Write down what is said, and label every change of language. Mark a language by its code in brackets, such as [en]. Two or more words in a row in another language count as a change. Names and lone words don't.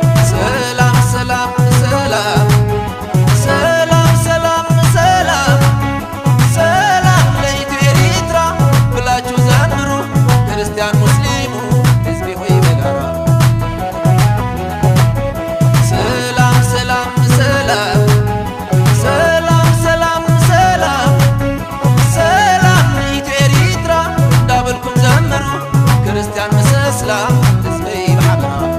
[am] ሰላም ሰላም ሰላም ሰላም ሰላም ሰላም ሰላም ለኢትዮ ኤርትራ ብላችሁ ዘምሩ ክርስቲያን ሙስሊሙ ሕዝቤ ሆይ በጋራ። ሰላም ሰላም ሰላም ሰላም ሰላም ሰላም ሰላም ለኢትዮ ኤርትራ [ti] እንዳበልኩም ዘምሩ ክርስቲያን ምስ እስላም ሕዝበይ ብሓበራ።